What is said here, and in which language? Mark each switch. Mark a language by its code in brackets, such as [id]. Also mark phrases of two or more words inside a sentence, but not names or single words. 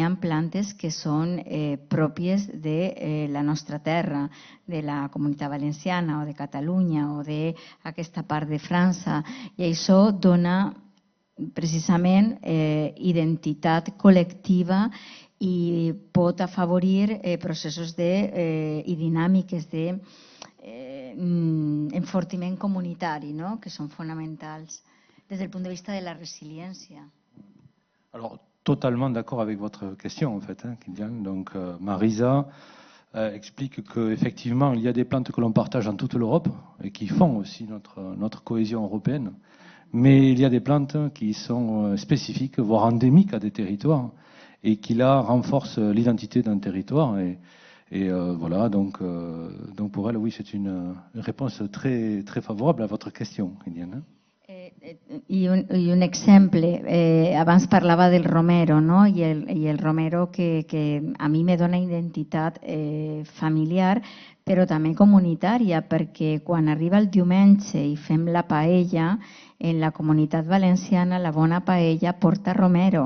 [ca] ha plantes que són pròpies de la nostra terra, de la Comunitat Valenciana o de Catalunya o d'aquesta part de França, i això dona precisament identitat col·lectiva i pot afavorir processos i dinàmiques de enfortiment comunitari, ¿no?, que són fonamentals des del punt de vista de la resiliència. [fr] Alors, totalement d'accord avec votre question, en fait, hein, Kylian. Donc, Marisa explique qu'effectivement, il y a des plantes que l'on partage en toute l'Europe et qui font aussi notre cohésion européenne. Mais il y a des plantes qui sont spécifiques, voire endémiques à des territoires et qui, là, renforcent l'identité d'un territoire. Et voilà, donc pour elle, oui, c'est une réponse très, très favorable à votre question, Kylian. [ca] I un exemple, abans parlava del romero, no? I el romero que a mi me dona identitat familiar, però també comunitària, perquè quan arriba el diumenge i fem la paella, en la Comunitat Valenciana la bona paella porta romero.